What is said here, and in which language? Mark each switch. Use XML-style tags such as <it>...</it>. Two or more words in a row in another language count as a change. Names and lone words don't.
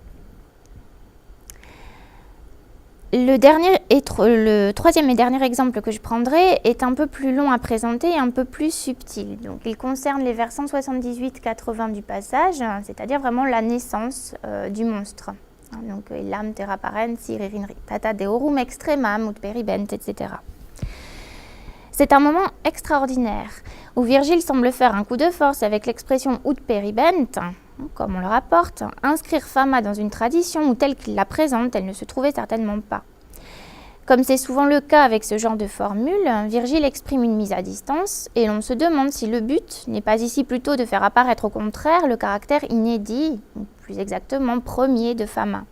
<fr>Le troisième et dernier exemple que je prendrai est un peu plus long à présenter et un peu plus subtil. Donc, il concerne les vers 178-80 du passage, c'est-à-dire vraiment la naissance du monstre. Donc,</fr> <la>Illam terra parens, iririn tata deorum extremam, ut peribent,</la> <fr>etc. C'est un moment extraordinaire où Virgile semble faire un coup de force avec l'expression</fr> <la>ut peribent,</la> <fr>comme on le rapporte, inscrire Fama dans une tradition où telle qu'il la présente, elle ne se trouvait certainement pas. Comme c'est souvent le cas avec ce genre de formule, Virgile exprime une mise à distance et l'on se demande si le but n'est pas ici plutôt de faire apparaître au contraire le caractère inédit, ou plus exactement premier de Fama.</fr>